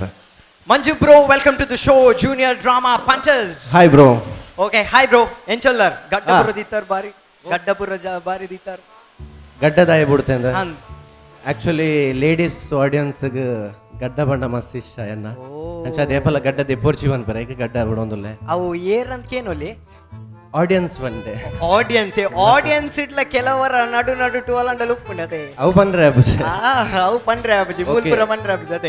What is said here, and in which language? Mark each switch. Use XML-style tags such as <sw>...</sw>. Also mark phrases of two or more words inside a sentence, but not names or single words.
<en>ಮಂಜು ಬ್ರೋ welcome to the show junior drama punters. hi bro. okay hi bro</en> <tcy>ಎಂಚಲ್ಲರ್ ಗಡ್ಡಪುರ ದಿತ್ತಾರ್ ಬಾರಿ ಗಡ್ಡಪುರ ಬಾರಿ ದಿತ್ತಾರ್ ಗಡ್ಡದಾಯ ಬಿಡುತ್ತೆ ಅಂದ್ರೆ</tcy> <en>actually ladies audiences</en> <tcy>ಗಡ್ಡ ಬಣ್ಣ ಮಸ್ತ್ ಇಷ್ಟ ಎನ್ನ ಅಂಚ ದೇಪಲ ಗಡ್ಡ ದೆಪ್ಪೋರ್ಚಿ ಬಂದ್ ಬರ ಈಗ ಗಡ್ಡ ಬಿಡೋದಿಲ್ಲ ಅವು ಏರಂತಕೇನೊಲಿ ಆಡಿಯನ್ಸ್ ಬಂದೆ ಆಡಿಯನ್ಸ್ ಇಟ್ಲ ಕೆಲವರ ನಡು ಟುವಲಂಡಲು ಉಪ್ಪುಂಡತೆ ಅವು ಬಂದ್ರೆ ಅವು ಪಂಡ್ರೆ ಅಬ್ಬಜಿ ಮೂಲ್ಪುರ ಪಂಡ್ರೆ ಅಬ್ಬಜಿ ಅದೇ</tcy>